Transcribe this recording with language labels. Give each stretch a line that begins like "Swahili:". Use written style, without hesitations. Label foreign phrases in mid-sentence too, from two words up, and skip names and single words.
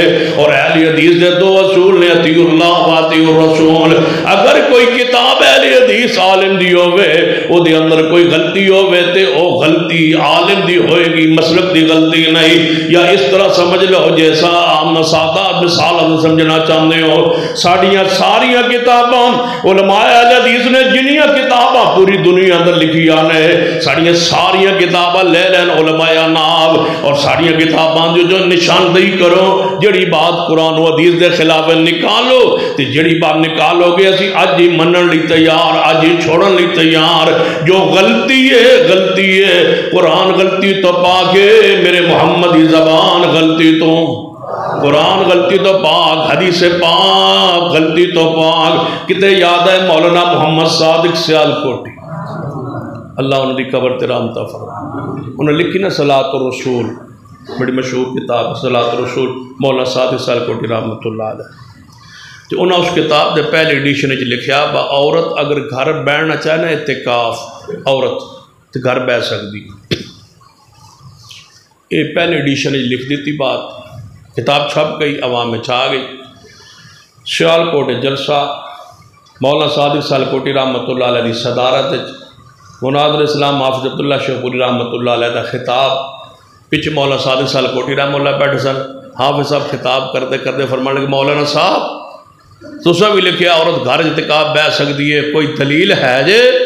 Punjabi: اور اہل حدیث دے دو اصول نے،
Arabic: اطیع اللہ و اطیع الرسول۔
Punjabi: اگر کوئی کتاب اہل حدیث عالم دی ہوئے، او دے اندر کوئی غلطی ہوئے تے او غلطی عالم دی ہوئے گی، مسلک دی غلطی نہیں۔
Urdu: یا اس طرح سمجھ لو جیسا عام سادہ مثال سمجھنا چاہتے ہو،
Punjabi: ساریاں کتاباں علماء اہل حدیث نے جنیاں کتاباں پوری دنیا اندر لکھی آنے، ساریاں کتاباں لے لین علماء ناب، اور ساریاں کتاباں جو نشاندہی کرو جڑی بات قرآن و حدیث دے خلاف نکالو، تے جڑی بات نکالو گے اسی اج ہی منن لی تیار، اج ہی چھوڑن لی تیار۔ جو غلطی ہے قرآن غلطی تو پاکے، میرے محمد کی زبان غلطی تو، قرآن غلطی تو پاک، حدیث پاک غلطی تو پاک۔ کتے یاد ہے مولانا محمد صادق سیالکوٹی، اللہ انہوں نے قبر تیرام فرمائے، انہوں نے لکھی نا صلاۃ الرسول، بڑی مشہور کتاب صلاۃ الرسول، مولانا صادق سیالکوٹی
Arabic: رحمۃ اللہ علیہ۔
Punjabi: تو انہوں نے اس کتاب دے پہلے ایڈیشن وچ لکھیا با عورت اگر گھر بیٹھنا چاہے نا اعتکاف، عورت تو گھر بیٹھ سکتی، یہ پہلے ایڈیشن وچ لکھ دیتی بات، کتاب چھپ گئی،
Urdu: عوام میں چھا گئی۔
Punjabi: سیالکوٹ جلسہ مولانا صادق سیالکوٹی
Arabic: رحمۃ اللہ علیہ
Punjabi: دی صدارت، مناظر اسلام حافظ عبداللہ شیخوپوری
Arabic: رحمۃ اللہ علیہ
Punjabi: دا خطاب، پچھے مولانا صادق سیالکوٹی
Arabic: رحمۃ اللہ
Punjabi: بیٹھے سن، حافظ صاحب خطاب کرتے کرتے فرمانے لگے مولانا صاحب تساں بھی لکھیا عورت گھر اعتکاف بیٹھ سکتی ہے، کوئی دلیل ہے جے؟